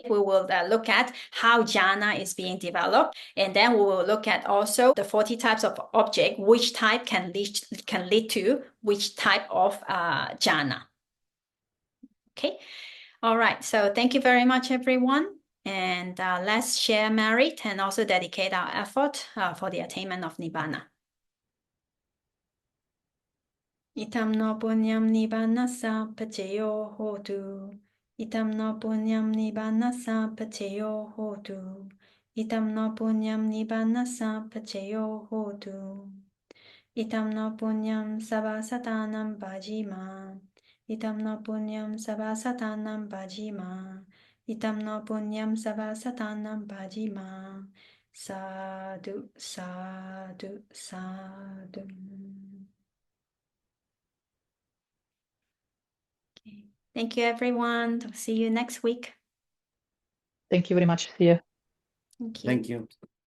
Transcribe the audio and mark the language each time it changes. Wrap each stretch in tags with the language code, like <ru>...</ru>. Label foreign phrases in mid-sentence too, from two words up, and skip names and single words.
<en>We will look at how jhana is being developed, and then we will look at also the 40 types of object, which type can lead to which type of jhana. Okay, all right, so thank you very much, everyone. And let's share merit and also dedicate our effort for the attainment of Nibbana.</en> <pi>Itam no punyam Nibbanassa paceyo hotu. Itam no punyam Nibbanassa paceyo hotu. Itam no punyam Nibbanassa paceyo hotu. Itam no punyam Savasatanam bhajima. Itam no punyam Savasatanam bhajima. Itam no punyam Savasatanam bhajima. Sadhu, sadhu, sadhu.</pi> <en>Okay. Thank you, everyone. See you next week. Thank you very much. See you. Thank you. Thank you.</en>